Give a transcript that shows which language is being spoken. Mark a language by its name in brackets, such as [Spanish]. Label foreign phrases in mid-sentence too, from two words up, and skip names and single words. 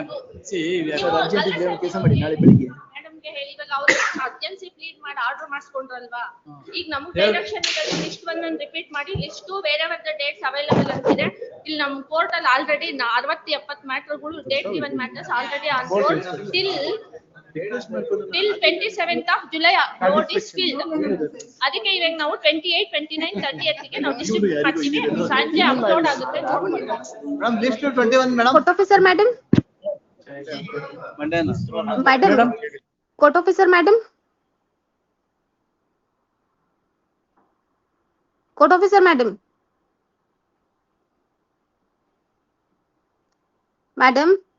[Kannada] ಕೆಲಸ ಮಾಡಿ ನಾಳೆ ಬೆಳಿಗ್ಗೆ. ಮೇಡಮ್ಗೆ ಹೇಳಿ, ಇವಾಗ ಅವರು [English] urgency plead [Kannada] ಮಾಡಿ ಆರ್ಡರ್ ಮಾಡಿಸ್ಕೊಂಡ್ರಲ್ವಾ, ಈಗ ನಮ್ಗೆ ಡೈರೆಕ್ಷನ್ ಇರೋದು [English] list 1 repeat [Kannada] ಮಾಡಿ, ಲಿಸ್ಟ್ 2 ಬೇರೆ [English] dates available [Kannada] ಅಂತಿದೆ. ಇಲ್ಲಿ ನಮ್ಮ ಕೋರ್ಟ್ ಅಲ್ಲಿ [English] already 60-70 matters date given matters already on board till 27th of July notice filed. [Kannada] ಅದಕ್ಕೆ ಇವಾಗ ನಾವು 28, 29, 30th ಗೆ ನಾವು ಡಿಸ್ಟ್ರಿಬ್ಯೂಟ್ ಮಾಡ್ತೀವಿ. ಸಂಜೆ ಅಪ್ಲೋಡ್ ಆಗುತ್ತೆ, ನೋಡ್ಕೊಳ್ಳಿ. [English] madam list 21 madam. Court officer, madam. Madam. Court officer, madam. Court officer, madam. Madam.